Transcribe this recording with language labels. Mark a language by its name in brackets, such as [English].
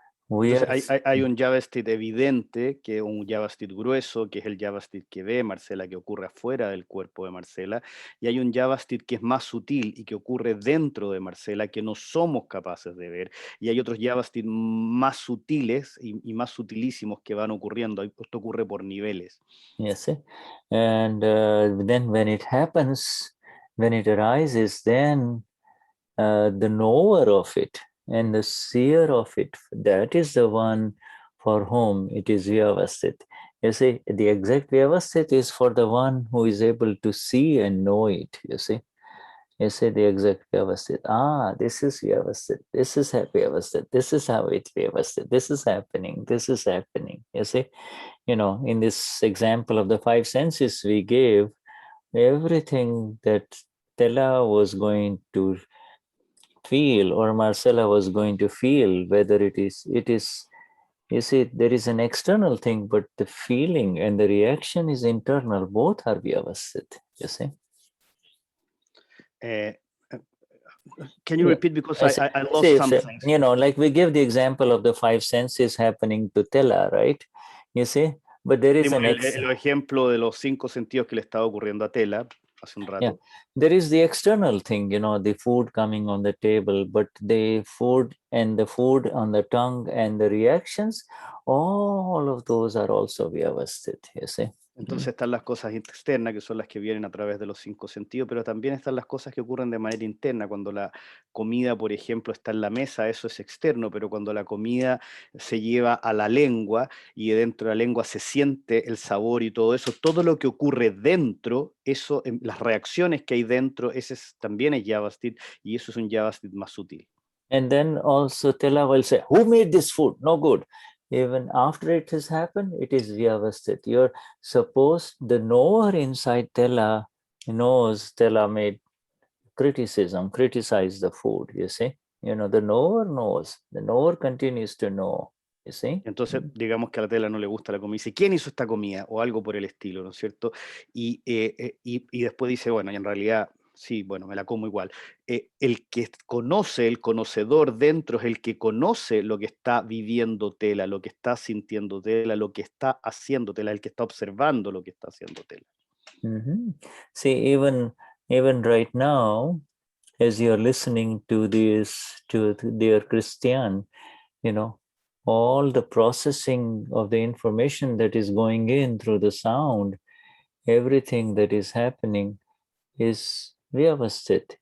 [Spanish] Entonces hay un Vyavasthit evidente, que es un Vyavasthit grueso, que es el Vyavasthit que ve Marcela, que ocurre afuera del cuerpo de Marcela, y hay un Vyavasthit que es más sutil y que ocurre dentro de Marcela, que no somos capaces de ver, y hay otros Vyavasthit más sutiles y más sutilísimos que van ocurriendo. Esto ocurre por niveles. [English] Yes, and then when it happens, when it arises, then the knower of it and the seer of it, that is the one for whom it is Vyavasthit. You see, the exact Vyavasthit is for the one who is able to see and know it, you see. You say the exact Vyavasthit. This is Vyavasthit. This is Vyavasthit. This is how it Vyavasthit. This is happening. This is happening. You see, in this example of the five senses we gave, everything that Stella was going to feel or Marcella was going to feel, whether it is, you see, there is an external thing, but the feeling and the reaction is internal. Both are Vyavasthit, you see. Can you repeat, because I lost something? Like we give the example of the five senses happening to Tela, right? You see, but there is [Spanish] el ejemplo de los cinco sentidos que le estaba ocurriendo a Tela hace un rato. [English] Yeah, there is the external thing, the food coming on the table, but the food on the tongue and the reactions, all of those are also Vyavasthit, you see. [Spanish] Entonces están las cosas externas, que son las que vienen a través de los cinco sentidos, pero también están las cosas que ocurren de manera interna. Cuando la comida, por ejemplo, está en la mesa, eso es externo, pero cuando la comida se lleva a la lengua y dentro de la lengua se siente el sabor y todo eso, todo lo que ocurre dentro, eso, las reacciones que hay dentro, ese también es Vyavasthit, y eso es un Vyavasthit más sutil. And then also Tela will say, who made this food? No good. Even after it has happened, it is Vyavasthit. You're supposed, the knower inside Tela knows Tela made criticized the food, you see. The knower knows. The knower continues to know, you see. Entonces, digamos que a la tela no le gusta la comida, dice, ¿quién hizo esta comida? O algo por el estilo, ¿no es cierto? Y después dice, bueno, y en realidad, sí, bueno, me la como igual. El que conoce, el conocedor dentro es el que conoce lo que está viviendo tela, lo que está sintiendo tela, lo que está haciendo tela, el que está observando lo que está haciendo tela. [English] See, even right now, as you're listening to this, to dear Cristian, you know, all the processing of the information that is going in through the sound, everything that is happening is Vyavasthit.